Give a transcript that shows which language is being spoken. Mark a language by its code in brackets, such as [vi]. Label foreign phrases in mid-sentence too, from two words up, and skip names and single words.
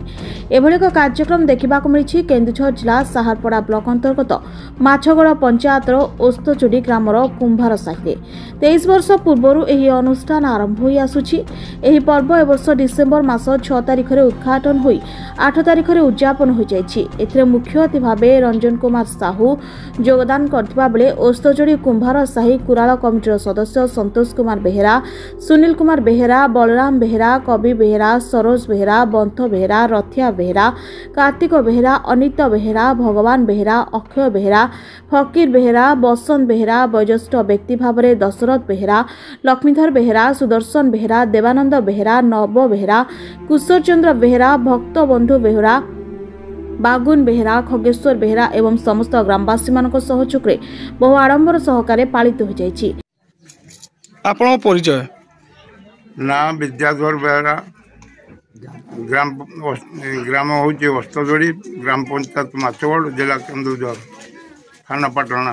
[or] ଏଭଳି ଏକ କାର୍ଯ୍ୟକ୍ରମ ଦେଖା ମିଳି କେନ୍ଦୁଝର ଜିଲ୍ଲା ସାହାରପଡ଼ା ବ୍ଲକ ଅନ୍ତର୍ଗତ ମାଛଗଡ଼ ପଞ୍ଚାୟତର ଓସ୍ତଚୋଡ଼ି ଗ୍ରାମର କୁମ୍ଭାର ସାହି 23 ବର୍ଷ ପୂର୍ବ ଏହି ଅନୁଷ୍ଠାନ ଆରମ୍ଭ ହୋଇ ଆସୁଛି। ଏହି ପର୍ବ ଏ ବର୍ଷ ଡିସେମ୍ବର ମାସ 6 ତାରିଖ ରେ ଉଦ୍ଘାଟନ ହୋଇ 8 ତାରିଖ ରେ ଉଦ୍ଯାପନ ହୋଇ ଯାଉଛି। ଏଥିରେ ମୁଖ୍ୟ ଅତିଥି ଭାବେ ରଞ୍ଜନ କୁମାର ସାହୁ ଯୋଗଦାନ କରିଥିବା ବେଳେ ଓସ୍ତଚୋଡ଼ି କୁମ୍ଭାର ସାହି କୁରାଲ କମିଟିର ସଦସ୍ୟ ସନ୍ତୋଷ କୁମାର ବେହେରା, ସୁନୀଲ କୁମାର ବେହେରା, ବଳରାମ ବେହେରା, କବି ବେହେରା, ସରୋଜ ବେହେରା, ବନ୍ଥ ବେହେରା, ରଥିଆ ବେହେରା, କାର୍ତ୍ତିକ ବେହେରା, ଅନିତ ବେହେରା, ଭଗବାନ ବେହେରା, ଅକ୍ଷୟ ବେହେରା, ଫକୀର ବେହେରା, ବସନ୍ତ ବେହେରା, ବୟୋଜ୍ୟେଷ୍ଠ ବ୍ୟକ୍ତି ଭାବରେ ଦଶରଥ ବେହେରା, ଲକ୍ଷ୍ମୀଧର ବେହେରା, ସୁଦର୍ଶନ ବେହେରା, ଦେବାନନ୍ଦ ବେହେରା, ନବ ବେହେରା, କୁଶର ଚନ୍ଦ୍ର ବେହେରା, ଭକ୍ତ ବନ୍ଧୁ ବେହେରା, ବାଗୁନ ବେହେରା, ଖଗେଶ୍ୱର ବେହେରା ଏବଂ ସମସ୍ତ ଗ୍ରାମବାସୀ ମାନ ସହଯୋଗ ମେଁ ବହୁ ଆଡ଼ମ୍ବର ସହକାରେ ପାଳିତ ହୋଇ ଯାଉଛି। ଆପଣ ପରିଚୟ ନାଁ ବିଦ୍ୟାଧର ବେହେରା, ଗ୍ରାମ ହୁଁ ଓସ୍ତଚୋଡ଼ି, ଗ୍ରାମ ପଞ୍ଚାୟତ ମାଛଗଡ଼, ଜିଲ୍ଲା କେନ୍ଦୁଝର, ଥାନା ପାଟଣା।